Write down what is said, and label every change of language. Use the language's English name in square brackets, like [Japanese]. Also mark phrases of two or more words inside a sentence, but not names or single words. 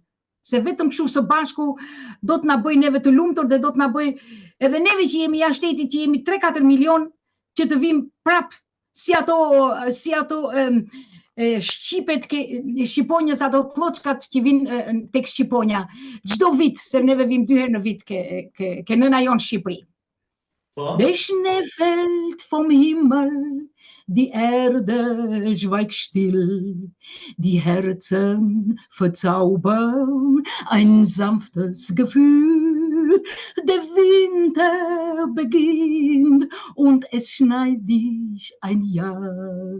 [Albanian] Se vetëm kështu së bashku do të na bëj neve të lumtur dhe do të na bëj edhe neve që jemi jashtë shtetit, që jemi 3-4 milion, që të vim prap si ato shqipet, shqiponjës, ato kloçkat që vinë tek Shqiponja. Çdo vit, se neve vim 2 herë në vit ke nëna jonë Shqipëri. [German] Der Schnee fällt vom Himmel, die Erde schweigt still, die Herzen verzaubern ein sanftes Gefühl, der Winter beginnt und es schneit dich ein Jahr.